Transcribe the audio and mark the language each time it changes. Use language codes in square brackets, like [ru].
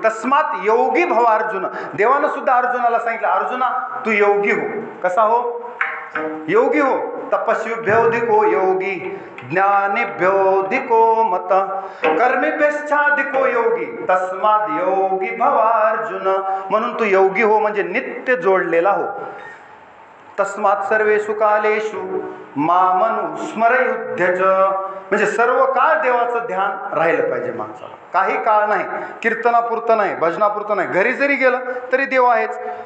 [sa] तस्मात योगी भव अर्जुन. [mr] देवानं सुद्धा अर्जुनाला सांगितलं, अर्जुना तू योगी हो. कसा हो? योगी हो. [sa] तपस्वीभ्योधिक हो योगी, ज्ञानिभ्योऽधिको मत कर्मिभ्यश्चाधिको योगी तस्माद योगी भवार्जुन. [mr] म्हणून तू योगी हो म्हणजे नित्य जोडलेला हो. [sa] तस्मात सर्वेषु कालेषु मामनुस्मरयुध्यच, [mr] म्हणजे सर्व काळ देवाचं ध्यान राहिलं पाहिजे माणसाला. काही काळ नाही, कीर्तनापुरतं नाही, भजनापुरतं नाही, घरी जरी गेलं तरी देव आहेच.